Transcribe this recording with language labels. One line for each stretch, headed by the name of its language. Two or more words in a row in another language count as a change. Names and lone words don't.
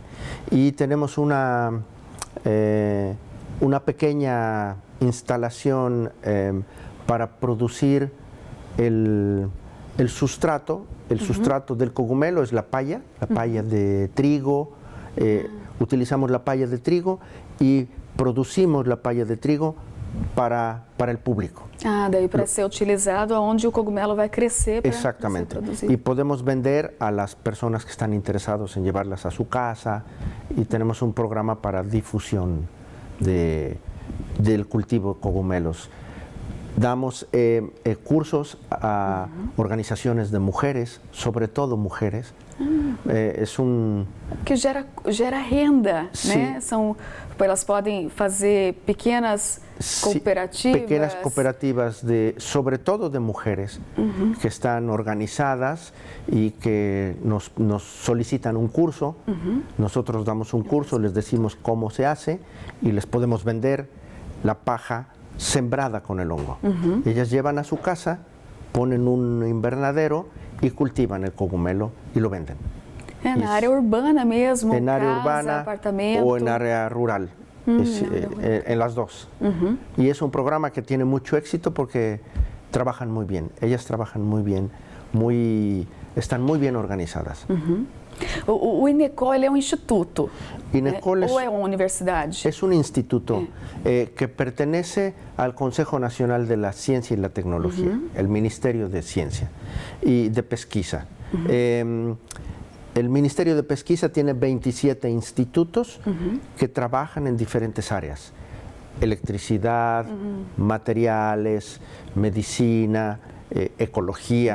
Spanish: Y tenemos una pequeña instalación para producir el sustrato del cogumelo es la paya de trigo. Utilizamos la paya de trigo y producimos la paya de trigo para el público.
Portuguese: Daí para ser utilizado onde o cogumelo vai crescer para ser produzido.
Spanish: Y podemos vender a las personas que están interesados en llevarlas a su casa y tenemos un programa para difusión del cultivo de cogumelos.
Portuguese: Damos cursos a organizações de mulheres, sobretudo mulheres. Que gera renda, né? Elas podem fazer pequenas cooperativas. Pequenas cooperativas, sobretudo de mulheres,
Spanish: que están organizadas y que nos solicitan un curso. Nosotros damos un curso, les decimos cómo se hace y les podemos vender la paja sembrada con el hongo. Ellas llevan a su casa, ponen un invernadero y cultivan el cogumelo y lo venden.
Portuguese: Na área urbana mesmo,
Spanish: en área casa, urbana apartamento. o en área rural. en las dos. Y es un programa que tiene mucho éxito porque trabajan muy bien. Ellas trabajan muy bien, están muy bien organizadas.
Portuguese: O INECOL ele é um instituto, INECOL ou é uma universidade?
Spanish: Es un instituto que pertenece al Consejo Nacional de la Ciencia y la Tecnología, el Ministerio de Ciencia y de Pesquisa. El Ministerio de Pesquisa tiene 27 institutos que trabajan en diferentes áreas: electricidad, materiales, medicina, ecología.